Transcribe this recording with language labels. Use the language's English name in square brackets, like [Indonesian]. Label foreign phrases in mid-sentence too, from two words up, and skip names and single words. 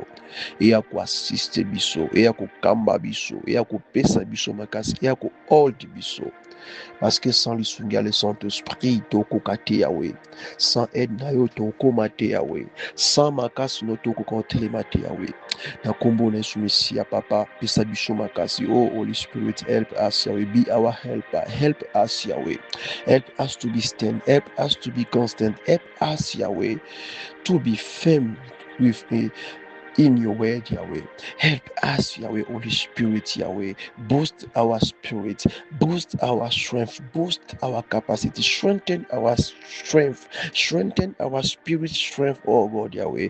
[Lingala] Eya ko assiste biso, eya ko kamba biso, eya ko pesa biso makasi, eya ko hold biso. [French] Parce que sans [Lingala] lisungi ya [French] le Saint-Esprit [Lingala] tokokate Yahweh. [French] Sans aide [Lingala] na yo tokomate Yahweh. Sans makasi no tokokotelema te Yahweh. Na kombo na Yesu Mesia papa pesa biso makasi. [English] Oh Holy Spirit, help us Yahweh. Be our helper. Help us Yahweh. Help us to be stand. Help us to be constant. Help us Yahweh to be firm with me in your word, Yahweh. Help us, Yahweh, Holy Spirit, Yahweh. Boost our spirit, boost our strength, boost our capacity, strengthen our strength, strengthen our spirit strength, oh God, Yahweh.